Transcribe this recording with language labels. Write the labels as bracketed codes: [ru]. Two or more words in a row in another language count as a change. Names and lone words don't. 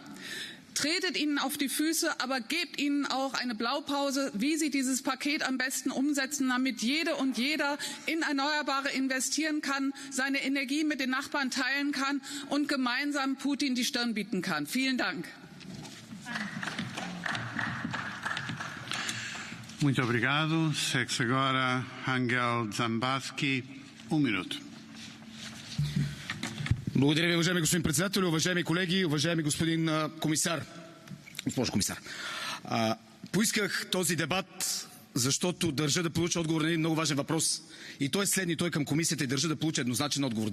[de] Tretet ihnen auf die Füße, aber gebt ihnen auch eine Blaupause, wie sie dieses Paket am besten umsetzen, damit jede und jeder in Erneuerbare investieren kann, seine Energie mit den Nachbarn teilen kann und gemeinsam Putin die Stirn bieten kann. Vielen Dank. [pt] Muito obrigado. Segue-se agora Angel Zambaski, minuto. [bg] Благодаря ви, уважаеми господин председател, уважаеми колеги, уважаеми господин комисар. Госпожо комисар. Поисках този дебат, защото държа да получа отговор на един много важен въпрос. И той е следния, той към комисията и държа да получа еднозначен отговор.